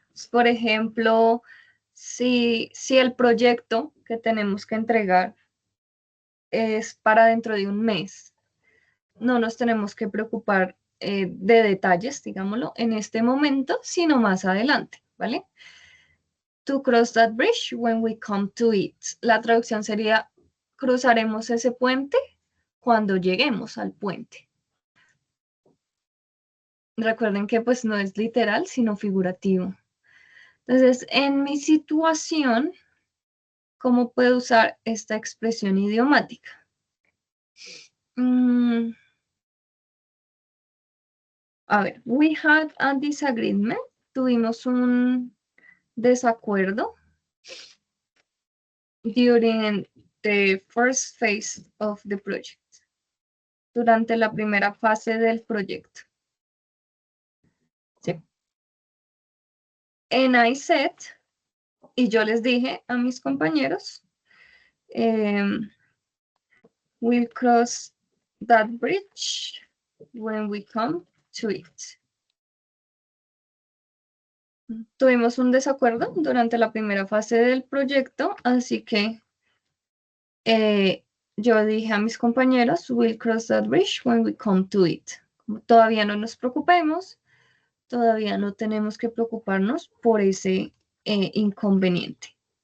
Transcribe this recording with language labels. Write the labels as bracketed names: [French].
[Spanish] Por ejemplo, si el proyecto que tenemos que entregar es para dentro de un mes, no nos tenemos que preocupar de detalles, digámoslo, en este momento, sino más adelante, ¿vale? [English] To cross that bridge when we come to it. [Spanish] La traducción sería, cruzaremos ese puente cuando lleguemos al puente. Recuerden que pues no es literal, sino figurativo. Entonces, en mi situación, ¿cómo puedo usar esta expresión idiomática? A ver, [English] we had a disagreement. [Spanish] Tuvimos un desacuerdo [English] during the first phase of the project. [Spanish] Durante la primera fase del proyecto. Sí. [English] And I said, [Spanish] y yo les dije a mis compañeros, [English] we'll cross that bridge when we come to it. [Spanish] Tuvimos un desacuerdo durante la primera fase del proyecto, así que yo dije a mis compañeros, [English] we'll cross that bridge when we come to it. [Spanish] Todavía no nos preocupemos, todavía no tenemos que preocuparnos por ese inconveniente.